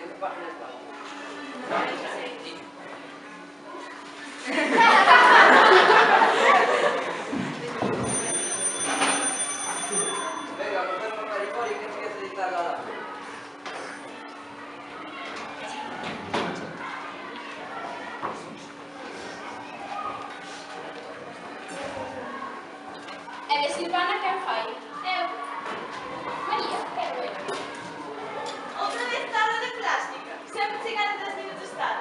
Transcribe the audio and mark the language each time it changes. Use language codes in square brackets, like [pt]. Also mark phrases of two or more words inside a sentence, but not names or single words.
[es] ¿Qué páginas va? Venga, nos vemos maricón y que empiece a editar la data. [gl] E de Silvana quen fai? Eu. [es] María, que bueno. [gl] Outra vez tarde de plástica. Sempre chegan 3 minutos tarde.